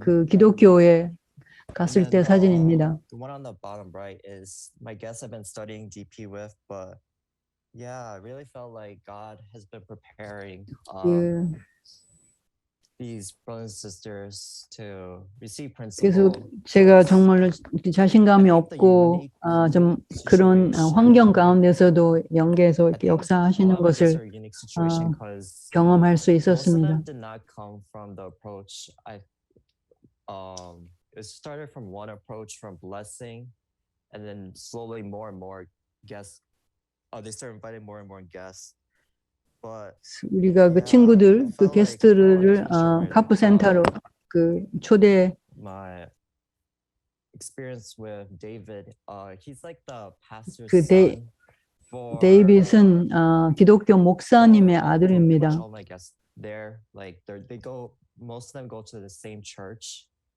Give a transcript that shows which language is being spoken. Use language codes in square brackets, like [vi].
[ko] 그 기독교에 갔을 [en] then, [ko] 때 사진입니다. [en] the one on the bottom right is my guest I've been studying DP with, but yeah, I really felt like God has been preparing 그 these brothers and sisters to receive [ko] 그래서 [en] principle. [ko] 제가 정말로 자신감이 없고 좀 그런 환경 가운데서도 연계해서 이렇게 역사하시는 것을 경험할 수 있었습니다. [en] Did not come from the approach. It started from one approach from blessing, and then slowly more and more guests. They started inviting more and more guests. But [ko] 우리가 그 친구들, 그 게스트를 카프 센터로 그 초대. [en] My experience with David, he's like the pastor's 그 son. [ko] 데이빗은 기독교 목사님의 아들입니다. [en] All my guests there, like they go, most of them go to the same church.